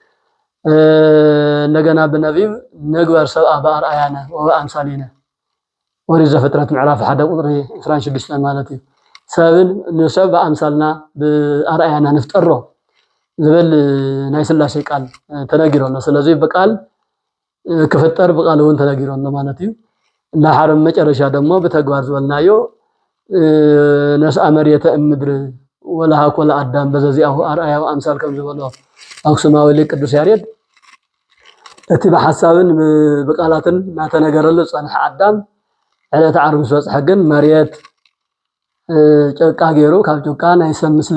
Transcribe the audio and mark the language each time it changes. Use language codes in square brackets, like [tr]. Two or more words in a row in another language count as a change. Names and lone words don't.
[ti] እንደገና [gez] በነቢብ ነግበር ሰብአ በአርአያነ ወአምሳሊነ [ti] ወሪድ ዘፍጥረት ምዕራፍ 1 ቁጥሪ 26 ማለት እዩ ሰብን ንሰብ በአምሳልና በአርአያና ንፍጠሮ ዝብል ናይ ስላሴ ቃል ተነጊሮሎ ስለዚ በቃል ክፍጠር በቃልውን ተነጊሮሎ ማለት እዩ እንዳሓረም መጨረሻ ደግሞ በተግባር ዝበልናዮ [gez] ነስአ መርየተ እምድር ወለሃ ኮለ አዳም በዘዚአሁ አርአያው አምሳል [ti] ከም ዝበሎ አክሱማዊ ሊቅ ቅዱስ ያሬድ እቲ በሐሳብን በቃላትን ናተነገረሉ ጸንሐ አዳም ዕለተ ዓርብ ምስ በጽሐ ግን መሬት ጨቃ ገይሩ ካብ ጨቃ ናይ ሰብ ምስሊ